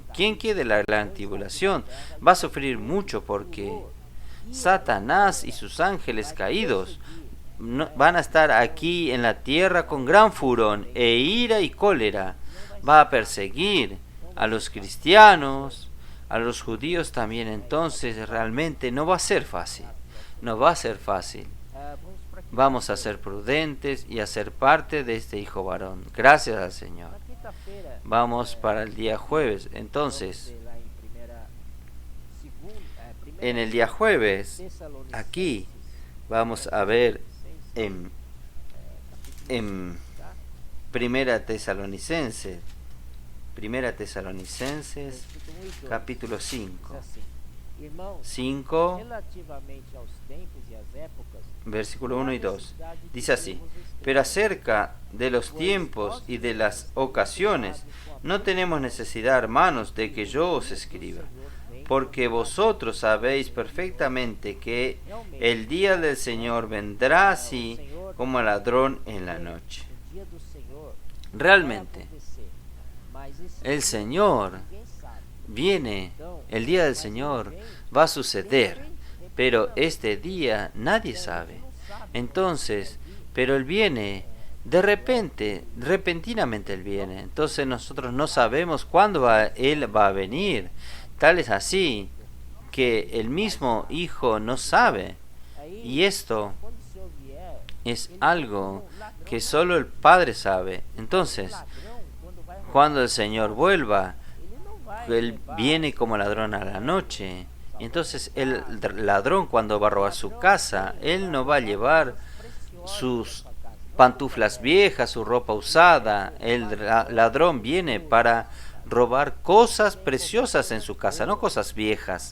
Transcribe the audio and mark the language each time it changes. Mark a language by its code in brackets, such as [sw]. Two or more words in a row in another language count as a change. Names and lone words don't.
[es] ¿Quién quiere la gran tribulación? Va a sufrir mucho porque Satanás y sus ángeles caídos van a estar aquí en la tierra con gran furor e ira y cólera. Va a perseguir a los cristianos, a los judíos también. Entonces realmente no va a ser fácil. No va a ser fácil. Vamos a ser prudentes y a ser parte de este hijo varón. Gracias al Señor. [pt] Na quinta-feira, [es] Vamos para el día jueves. Entonces, [pt] lá em primeira [es] en el día jueves, [pt] Tessalonicenses, [es] aquí vamos a ver en [pt] tá? [es] Primera Tesalonicenses, [pt] Versículo 1 e 2. [es] capítulo [pt] Diz [es] 5. [pt] assim: Irmãos, [es] 5, [pt] relativamente aos tempos e às épocas, [es] versículo 1 y 2. Dice así: pero acerca de los tiempos y de las ocasiones, no tenemos necesidad, hermanos, de que yo os escriba, porque vosotros sabéis perfectamente que el día del Señor vendrá así como ladrón en la noche. [pt] o dia do Senhor vai [es] Realmente, [pt] acontecer, mas esse [es] el [pt] dia [es] Señor [pt] ninguém sabe. [es] viene, el día del Señor va a suceder, pero este día nadie sabe. Entonces, pero Él viene de repente, repentinamente Él viene. Entonces nosotros no sabemos cuándo Él va a venir. Tal es así que el mismo Hijo no sabe. Y esto [pt] Quando o Senhor vier, [es] es algo que solo el Padre sabe. Entonces, [pt] ladrão, quando vai [es] cuando el Señor vuelva, [pt] ele não vai [es] Él [pt] levar [es] viene como ladrón a la noche. Y entonces el ladrón cuando va a robar su casa, él no va a llevar sus pantuflas viejas, su ropa usada. El ladrón viene para robar cosas preciosas en su casa, no cosas viejas.